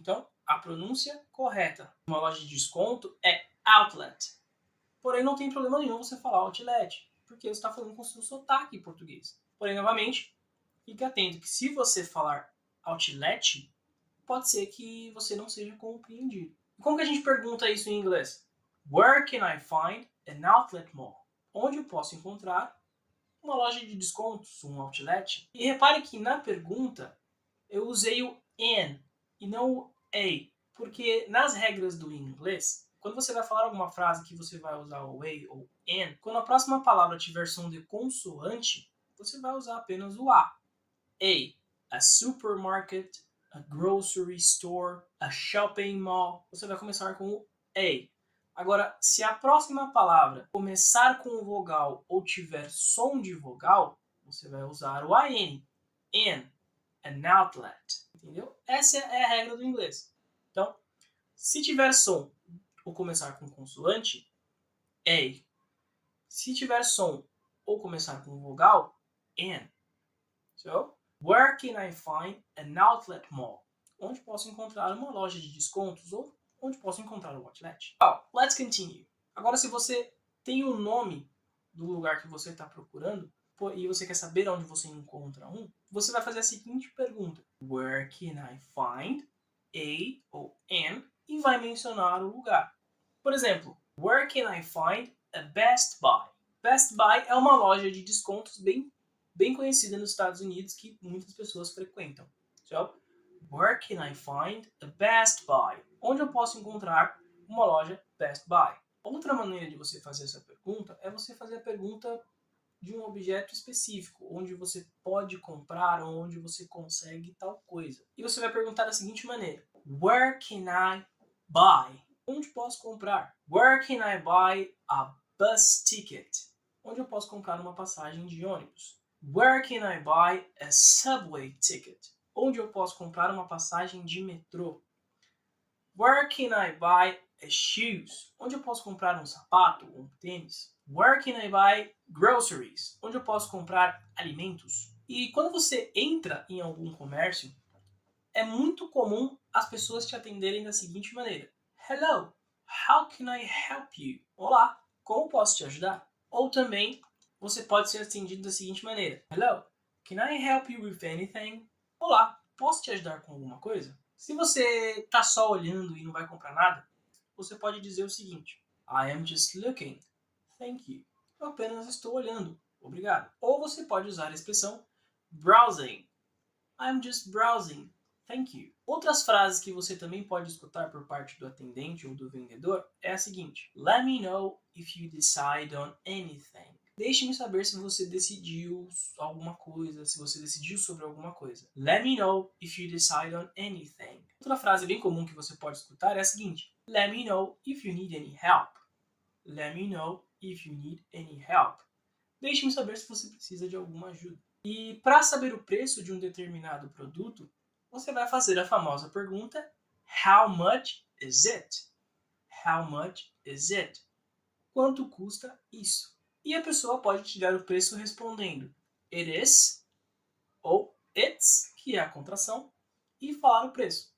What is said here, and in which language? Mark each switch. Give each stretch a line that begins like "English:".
Portuguese: Então, a pronúncia correta uma loja de desconto é outlet. Porém, não tem problema nenhum você falar outlet, porque você está falando com o seu sotaque em português. Porém, novamente, fique atento que se você falar outlet, pode ser que você não seja compreendido. Como que a gente pergunta isso em inglês?
English: Where can I find an outlet mall?
Portuguese: Onde eu posso encontrar uma loja de descontos, um outlet? E repare que na pergunta eu usei o an e não o a, porque nas regras do inglês, quando você vai falar alguma frase que você vai usar o a ou an, quando a próxima palavra tiver som de consoante, você vai usar apenas o a.
English: A supermarket, a grocery store, a shopping mall.
Portuguese: Você vai começar com o a. Agora, se a próxima palavra começar com vogal ou tiver som de vogal, você vai usar o an. An outlet. Entendeu? Essa é a regra do inglês. Então, se tiver som ou começar com consoante, a. Se tiver som ou começar com vogal, an.
English: So, where can I find an outlet mall?
Portuguese: Onde posso encontrar uma loja de descontos ou onde posso encontrar um outlet?
English: Oh, let's continue.
Portuguese: Agora, se você tem o nome do lugar que você está procurando e você quer saber onde você encontra um, você vai fazer a seguinte pergunta:
English: Where can I find a
Portuguese: ou an? E vai mencionar o lugar. Por exemplo,
English: Where can I find a Best Buy?
Portuguese: Best Buy é uma loja de descontos bem conhecida nos Estados Unidos que muitas pessoas frequentam.
English: So, where can I find a Best Buy?
Portuguese: Onde eu posso encontrar uma loja Best Buy? Outra maneira de você fazer essa pergunta é você fazer a pergunta de um objeto específico, onde você pode comprar ou onde você consegue tal coisa. E você vai perguntar da seguinte maneira:
English: Where can I buy?
Portuguese: Onde posso comprar?
English: Where can I buy a bus ticket?
Portuguese: Onde eu posso comprar uma passagem de ônibus?
English: Where can I buy a subway ticket?
Portuguese: Onde eu posso comprar uma passagem de metrô?
English: Where can I buy shoes?
Portuguese: Onde eu posso comprar um sapato ou um tênis?
English: Where can I buy groceries?
Portuguese: Onde eu posso comprar alimentos? E quando você entra em algum comércio, é muito comum as pessoas te atenderem da seguinte maneira:
English: Hello, how can I help you?
Portuguese: Olá, como posso te ajudar? Ou também você pode ser atendido da seguinte maneira:
English: Hello, can I help you with anything?
Portuguese: Olá, posso te ajudar com alguma coisa? Se você tá só olhando e não vai comprar nada, você pode dizer o seguinte:
English: I am just looking. Thank you.
Portuguese: Eu apenas estou olhando. Obrigado. Ou você pode usar a expressão browsing.
English: I'm just browsing. Thank you.
Portuguese: Outras frases que você também pode escutar por parte do atendente ou do vendedor é a seguinte:
English: Let me know if you decide on anything.
Portuguese: Deixe-me saber se você decidiu alguma coisa, se você decidiu sobre alguma coisa.
English: Let me know if you decide on anything.
Portuguese: Outra frase bem comum que você pode escutar é a seguinte:
English: Let me know if you need any help. Let me know if you need any help.
Portuguese: Deixe-me saber se você precisa de alguma ajuda. E para saber o preço de um determinado produto, você vai fazer a famosa pergunta:
English: How much is it? How much is it?
Portuguese: Quanto custa isso? E a pessoa pode te dar o preço respondendo It is ou It's, que é a contração, e falar o preço.